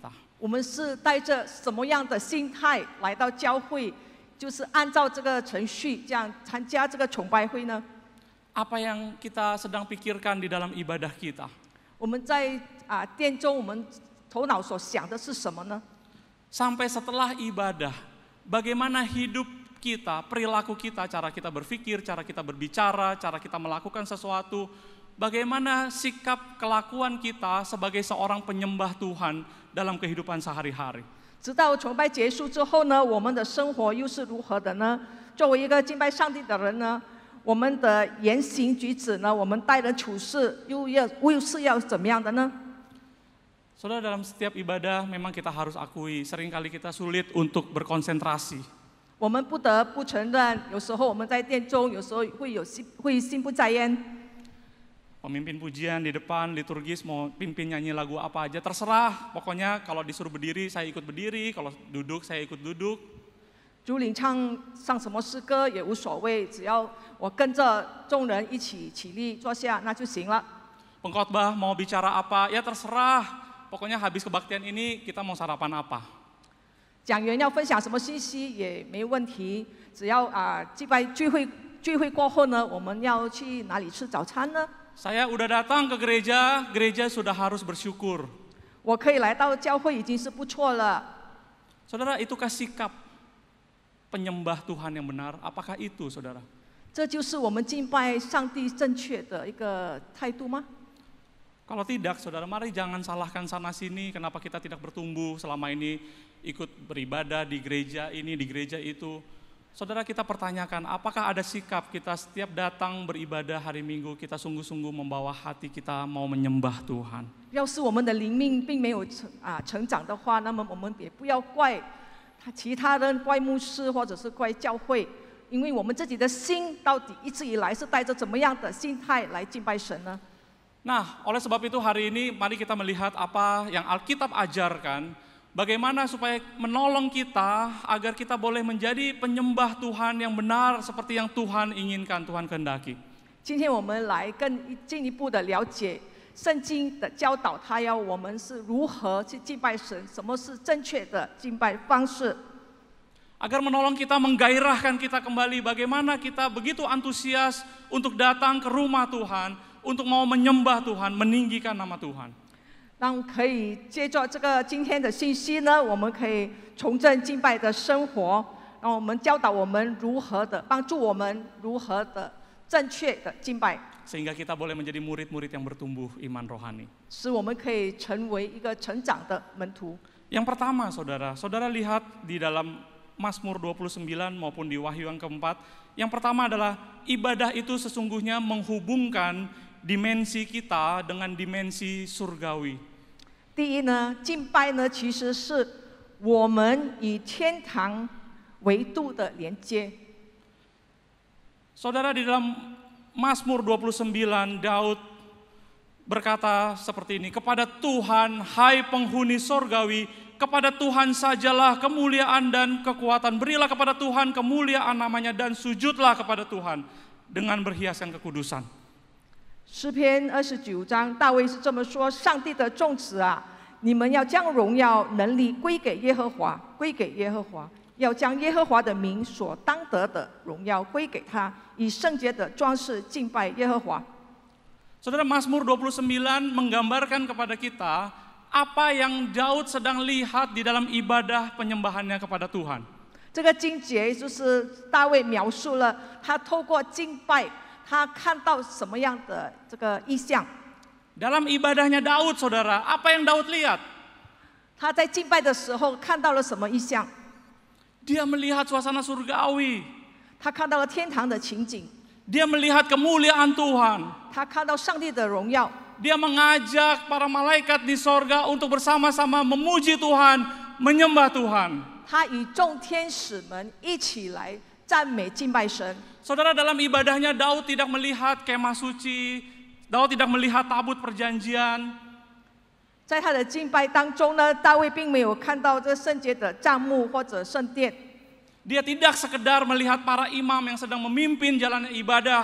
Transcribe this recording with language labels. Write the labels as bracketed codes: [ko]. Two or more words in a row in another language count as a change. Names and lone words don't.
[zh] 我们是带着什么样的心态来到教会？就是按照这个程序这样参加这个崇拜会呢？ [id] Apa yang kita sedang pikirkan di dalam ibadah kita? [zh] 我们在殿中，我们头脑所想的是什么呢？ [id] Sampai setelah ibadah, bagaimana hidup kita, perilaku kita, cara kita berpikir, cara kita berbicara, cara kita melakukan sesuatu, bagaimana sikap kelakuan kita sebagai seorang penyembah Tuhan dalam kehidupan sehari-hari. [zh] 直到崇拜结束之后呢，我们的生活又是如何的呢？作为一个敬拜上帝的人呢，我们的言行举止呢，我们待人处事又是要怎么样的呢？ [id] Saudara, dalam setiap ibadah memang kita harus akui, seringkali kita sulit untuk berkonsentrasi. [zh] 我们不得不承认，有时候我们在殿中，有时候会心不在焉。 [id] Pemimpin pujian di depan, liturgis mau pimpin nyanyi lagu apa aja, terserah. Pokoknya kalau disuruh berdiri, saya ikut berdiri. Kalau duduk, saya ikut duduk. [zh] 主领唱什么诗歌也无所谓，只要我跟着众人一起起立坐下，那就行了。 [id] Pengkhotbah mau bicara apa, ya terserah. Pokoknya habis kebaktian ini kita mau sarapan apa. [zh] 讲员要分享什么信息也没问题，只要聚会过后呢，我们要去哪里吃早餐呢？ [id] Saya udah datang ke gereja, gereja sudah harus bersyukur. [zh] 我可以来到教会已经是不错了。 [id] Saudara, itukah sikap penyembah Tuhan yang benar? Apakah itu, saudara? [zh] 这就是我们敬拜上帝正确的一个态度吗？ [id] Kalau tidak, saudara, mari jangan salahkan sana sini. Kenapa kita tidak bertumbuh selama ini ikut beribadah di gereja ini, di gereja itu. Saudara, kita pertanyakan, apakah ada sikap kita setiap datang beribadah hari Minggu, kita sungguh-sungguh membawa hati kita mau menyembah Tuhan. [zh] 要是我们的灵命并没有成长的话，那么我们也不要怪其他人、怪牧师或者是怪教会，因为我们自己的心到底一直以来是带着怎么样的心态来敬拜神呢？ [id] Nah, oleh sebab itu hari ini mari kita melihat apa yang Alkitab ajarkan, bagaimana supaya menolong kita agar kita boleh menjadi penyembah Tuhan yang benar seperti yang Tuhan inginkan, Tuhan kehendaki. [zh] 今天我们来更进一步的了解圣经的教导，它要我们是如何去敬拜神，什么是正确的敬拜方式。 [id] Agar menolong kita, menggairahkan kita kembali, bagaimana kita begitu antusias untuk datang ke rumah Tuhan, untuk mau menyembah Tuhan, meninggikan nama Tuhan. [zh] 让可以借着这个今天的信息呢，我们可以重振敬拜的生活，让我们教导我们如何的帮助我们如何的正确的敬拜， [id] Sehingga kita boleh menjadi murid-murid yang bertumbuh iman rohani. [zh] 使我们可以成为一个成长的门徒。 [id] Yang pertama, saudara lihat di dalam Mazmur 29 maupun di Wahyu yang keempat, yang pertama adalah ibadah itu sesungguhnya menghubungkan dimensi kita dengan dimensi surgawi. [zh] 第一呢，敬拜呢其实是我们与天堂维度的连接。 [id] Saudara, di dalam Mazmur 29, Daud berkata seperti ini, kepada Tuhan, hai penghuni surgawi, kepada Tuhan sajalah kemuliaan dan kekuatan. Berilah kepada Tuhan kemuliaan namanya dan sujudlah kepada Tuhan dengan berhiaskan kekudusan. [zh] 诗篇29章，大卫是这么说：上帝的众子啊，你们要将荣耀能力归给耶和华，归给耶和华，要将耶和华的名所当得的荣耀归给他，以圣洁的装饰敬拜耶和华。 [id] Saudara, Mazmur 29 menggambarkan kepada kita apa yang Daud sedang lihat di dalam ibadah penyembahannya kepada Tuhan. [zh] 这个经节就是大卫描述了他透过敬拜，他看到什么样的这个意象。 [id] Dalam ibadahnya Daud, saudara, apa yang Daud lihat? [zh] 他在敬拜的时候看到了什么意象？ [id] Dia melihat suasana surgawi. [zh] 他看到了天堂的情景， [id] Dia melihat kemuliaan Tuhan. [zh] 他看到上帝的荣耀。 [id] Dia mengajak para malaikat di sorga untuk bersama-sama memuji Tuhan, menyembah Tuhan. [zh] 他与众天使们一起来赞美敬拜神。 [id] Saudara, dalam ibadahnya Daud tidak melihat kemah suci, Daud tidak melihat tabut perjanjian. [zh] 在他的敬拜当中呢，大卫并没有看到这圣洁的帐幕或者圣殿， [id] Dia tidak sekedar melihat para imam yang sedang memimpin jalannya ibadah.